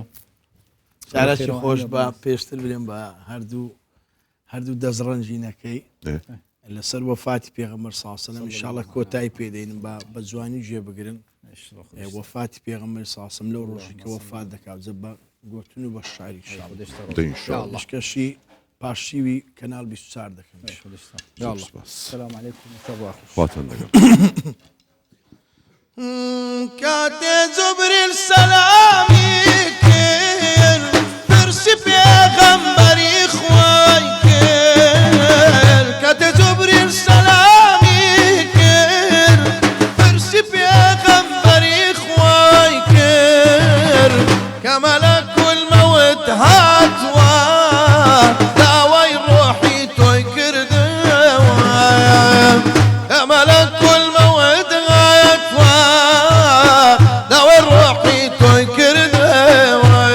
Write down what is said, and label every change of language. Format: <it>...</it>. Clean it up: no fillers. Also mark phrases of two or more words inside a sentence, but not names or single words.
<ckb>سارەکی خۆش بە پێشتر برێن بە هەردوو دەزڕەنجینەکەی لەسەر وەفاتی پێغەمبەر</ckb> <ar>صلی الله علیه وسلم</ar> <ckb>ئینشاءالله کۆتایی پێدەینم بە جوانی گوێبگرن وەفاتی پێغەمبەر</ckb> <ar>صلی الله علیه وسلم</ar> <ckb>لەو ڕۆژی کە وەفات دەکات بە گوتن و بە شعری انشاءالله پشکەشی پاشیوی کەناڵ 24 دەکەم</ckb> <ar>السلام عليكم ورحمة</ar> <ckb>خواتن لەگەڵ کاتێ جوبریل سەلامی کرد پرسی پێغەمبەری خوای کرد کاتێ جوبریل سەلامی کرد پرسی پێغەمبەری خوای کرد کە مەلەکول مەوت هاتووە داوای ڕۆحی تۆی کردەوە کە مەلەکول مەوت هاتووە داوای ڕۆحی تۆی کردەوە</ckb>